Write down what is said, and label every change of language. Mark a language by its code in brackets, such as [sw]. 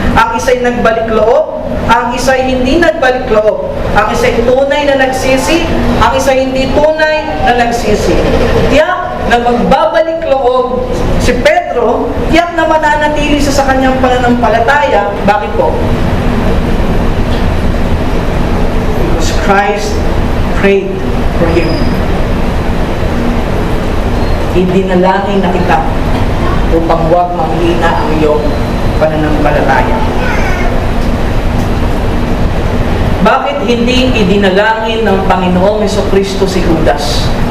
[tl] Ang isa'y nagbalik loob, ang isa'y hindi nagbalik loob. Ang isa'y tunay na nagsisi, ang isa'y hindi tunay na nagsisi. Tiyak na magbabalik loob si Pedro, tiyak na mananatili siya sa kanyang pananampalataya. Bakit po? [en] Because Christ prayed for him. [tl] Idinalangin na kita upang huwag manghina ang iyong pananampalataya. Bakit hindi idinalangin ng Panginoong Jesucristo si Judas?